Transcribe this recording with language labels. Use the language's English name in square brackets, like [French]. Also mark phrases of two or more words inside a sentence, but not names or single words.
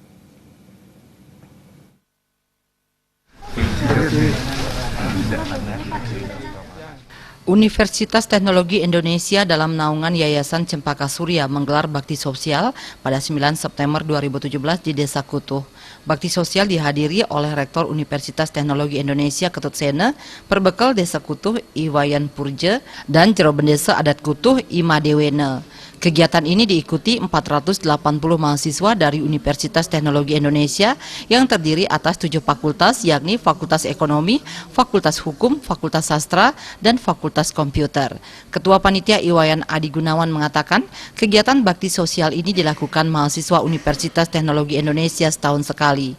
[Indonesian] Universitas Teknologi Indonesia dalam naungan Yayasan Cempaka Surya menggelar bakti sosial pada 9 September 2017 di Desa Kutuh. Bakti sosial dihadiri oleh Rektor Universitas Teknologi Indonesia Ketut Sene, Perbekal Desa Kutuh Iwayan Purje, dan Jero Bendesa Adat Kutuh Ima Dewene. Kegiatan ini diikuti 480 mahasiswa dari Universitas Teknologi Indonesia yang terdiri atas 7 fakultas, yakni Fakultas Ekonomi, Fakultas Hukum, Fakultas Sastra, dan Fakultas Komputer. Ketua Panitia Iwayan Adi Gunawan mengatakan, kegiatan bakti sosial ini dilakukan mahasiswa Universitas Teknologi Indonesia setahun sekali.